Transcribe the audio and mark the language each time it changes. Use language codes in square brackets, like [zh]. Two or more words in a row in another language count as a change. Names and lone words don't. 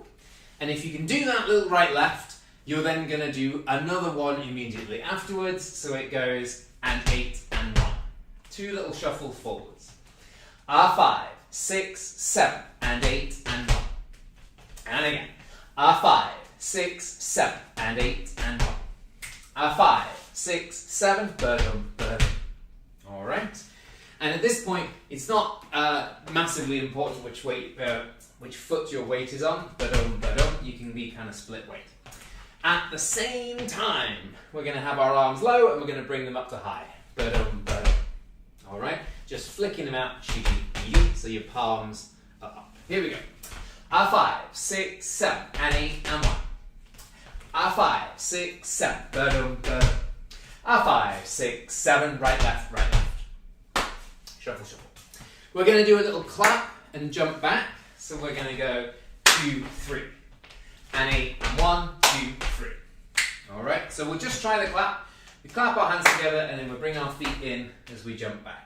[en] And if you can do that little right, left, you're then going to do another one immediately afterwards. So it goes and 8 and 1. 2 little shuffles forwards. 5, 6, 7, and 8 and 1. And again. 5, 6, 7, and 8 and 1. 5, 6, 7, ba-dum, ba-dum. All right. And at this point, it's not massively important which foot your weight is on. Ba-dum, ba-dum. You can be kind of split weight. At the same time, we're going to have our arms low and we're going to bring them up to high. Ba-dum, ba-dum. All right. Just flicking them out, so your palms are up. Here we go. 5, 6, 7, and 8 and 1. 5, 6, 7, ba-dum, ba-dum. 5, 6, 7, right, left, right, left. Shuffle, shuffle. We're going to do a little clap and jump back. So we're going to go 2, 3, and 8 and 1, 2, 3. All right. So we'll just try the clap. We clap our hands together and then we bring our feet in as we jump back.